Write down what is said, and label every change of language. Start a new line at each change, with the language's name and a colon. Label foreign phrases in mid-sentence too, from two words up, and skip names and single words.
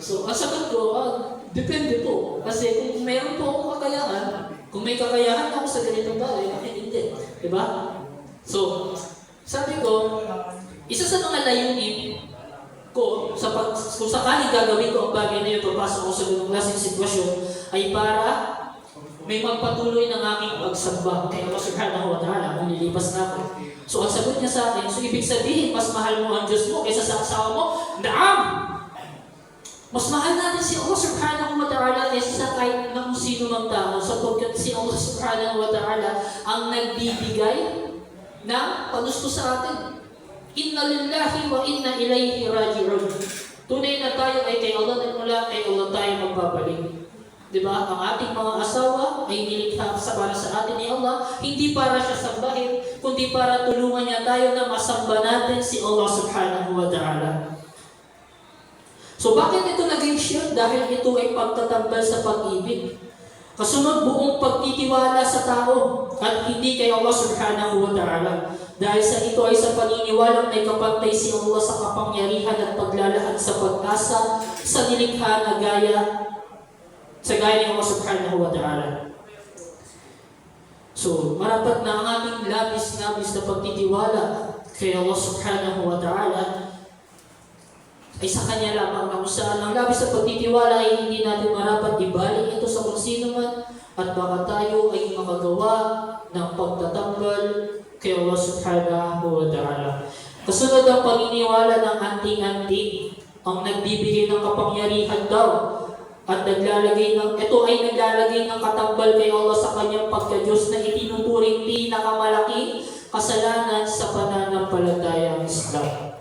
Filipino: So, ang sagot ko, depende po. Kasi kung meron po akong kakayahan, kung may kakayahan ako sa ganitong bagay, bakit hindi? Diba? So, sabi ko, isa sa mga layunin ko, kung sakaling gagawin ko ang bagay na yun, papasok ko sa ganung klaseng sitwasyon, ay para may magpatuloy ng aking pagsamba kay Allah
Arabic: سبحانه وتعالى
Filipino: kung nilipas na ako. So ang sagot niya sa akin, so ibig sabihin, mas mahal mo ang Diyos mo kaysa sa asawa mo? Naam! Mas mahal natin si Allah
Arabic: سبحانه وتعالى
Filipino: kaysa sa kahit na kung sino mang tao, sapagkat si Allah
Arabic: سبحانه وتعالى
Filipino: ang nagbibigay ng pagusto sa atin.
Arabic: إنا لله وإنا إليه راجعون.
Filipino: Tunay na tayo ay kay Allah at mula kay Allah tayo magbabalik. Diba? Ang ating mga asawa ay nilikha para sa atin ni Allah, hindi para siya sambahin, kundi para tulungan niya tayo na masamba natin si Allah
Arabic: سبحانه وتعالى.
Filipino: So bakit ito naging shield? Dahil ito ay pagtatambal sa pag-ibig. Kasunod, buong pagtitiwala sa tao at hindi kay Allah
Arabic: سبحانه وتعالى.
Filipino: Dahil sa ito ay sa paniniwalang may kapantay si Allah sa kapangyarihan at paglalahad sa pag-asa sa nilikha na gaya ni Allah
Arabic: سبحانه وتعالى.
Filipino: So, marapat na ang ating labis-labis na pagtitiwala kay Allah
Arabic: سبحانه وتعالى
Filipino: ay sa Kanya lamang, na kung saan ang labis na pagtitiwala ay hindi natin marapat ibaling ito sa kung sino man, at baka tayo ay makagawa ng pagtatambal kay Allah
Arabic: سبحانه وتعالى.
Filipino: Kasunod ang paniniwala ng anting-anting, ang nagbibigay ng kapangyarihan daw, at ito ay naglalagay ng katambal kay Allah sa kanyang pagka-Diyos na itinuturing pinakamalaking kasalanan sa pananampalatayang Islam.